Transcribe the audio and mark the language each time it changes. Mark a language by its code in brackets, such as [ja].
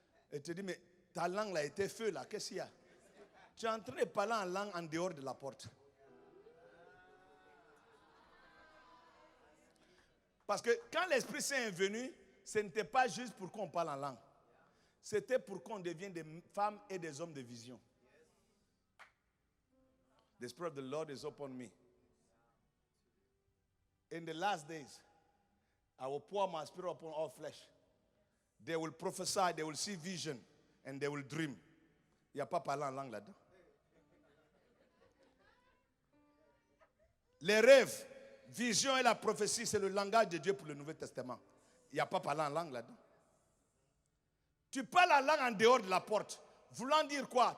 [fr] Et tu dis, mais ta langue là était feu là, qu'est-ce qu'il y a? Tu es en train de parler en langue en dehors de la porte. Parce que quand l'Esprit Saint est venu, ce n'était pas juste pour qu'on parle en langue. C'était pour qu'on devienne des femmes et des hommes de vision. [en] The Spirit of the Lord is upon me. In the last days, I will pour my spirit upon all flesh. They will prophesy, they will see vision, and they will dream. [fr] Il n'y a pas parlé en langue là-dedans. Les rêves, vision et la prophétie, c'est le langage de Dieu pour le Nouveau Testament. Il n'y a pas parlé en langue là-dedans. Tu parles en langue en dehors de la porte. Voulant dire quoi?